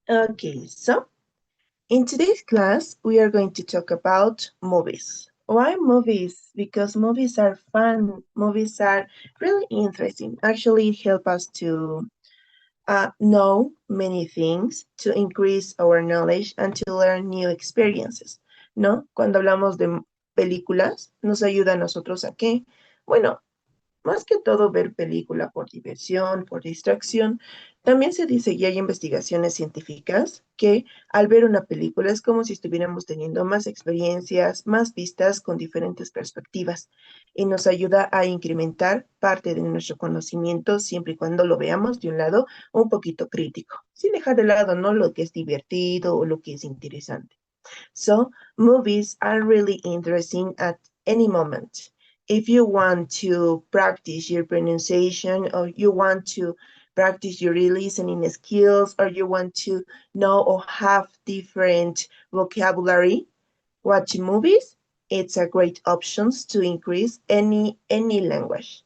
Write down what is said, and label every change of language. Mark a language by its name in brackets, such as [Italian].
[English] Okay, so in today's class, we are going to talk about movies. Why movies? Because movies are fun. Movies are really interesting. Actually, it helps us to know many things, to increase our knowledge, and to learn new experiences, ¿no? [Spanish] Cuando hablamos de películas, nos ayuda a nosotros a qué? Bueno, más que todo ver película por diversión, por distracción, también se dice y hay investigaciones científicas que al ver una película es como si estuviéramos teniendo más experiencias, más vistas con diferentes perspectivas y nos ayuda a incrementar parte de nuestro conocimiento siempre y cuando lo veamos de un lado un poquito crítico, sin dejar de lado, ¿no?, lo que es divertido o lo que es interesante. [English] So, movies are really interesting at any moment. If you want to practice your pronunciation or you want to practice your listening skills or you want to know or have different vocabulary, watching movies, it's a great option to increase any language.